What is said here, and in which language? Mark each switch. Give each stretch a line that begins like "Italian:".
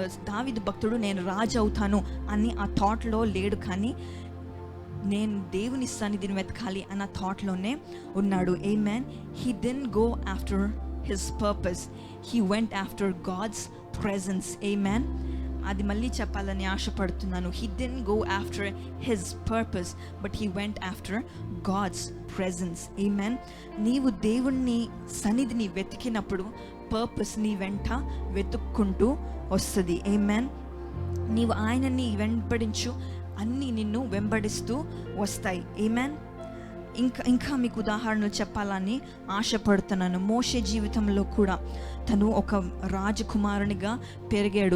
Telugu: దావీదు భక్తుడు నేను రాజు అవుతాను అని ఆ థాట్లో లేడు, కానీ నేను దేవుని సన్నిధిని వెతకాలి అన్న థాట్లోనే ఉన్నాడు. ఆమేన్.
English: He didn't go after his purpose. He went after God's presence. Amen.
Telugu: అది మళ్ళీ చెప్పాలని ఆశపడుతున్నాను.
English: He didn't go after his purpose, but he went after God's presence. Amen.
Telugu: నీవు దేవుణ్ణి సన్నిధిని వెతికినప్పుడు పర్పస్ నీ వెంట వెతుక్కుంటూ వస్తుంది. Amen. నీవు ఆయనని వెంబడించు, అన్నీ నిన్ను వెంబడిస్తూ వస్తాయి. Amen. ఇంకా మీకు ఉదాహరణలు చెప్పాలని ఆశపడుతున్నాను. మోషే జీవితంలో కూడా తను ఒక రాజకుమారునిగా పెరిగాడు.